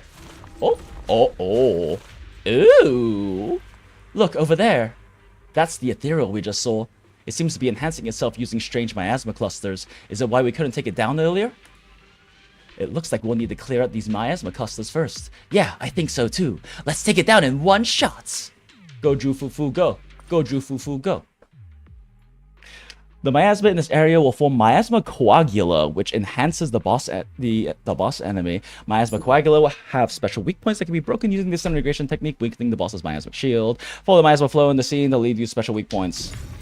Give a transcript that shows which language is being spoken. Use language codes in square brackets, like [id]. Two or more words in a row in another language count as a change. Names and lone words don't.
[en] Ooh! Look, over there. That's the ethereal we just saw. It seems to be enhancing itself using strange miasma clusters. Is it why we couldn't take it down earlier? It looks like we'll need to clear out these miasma clusters first. Yeah, I think so too. Let's take it down in one shot. Go, Jufufu, go. Go, Jufufu, go. The miasma in this area will form miasma coagula, which enhances the boss enemy. Miasma coagula will have special weak points that can be broken using this integration technique, weakening the boss's miasma shield. Follow the miasma flow in the scene to lead you special weak points.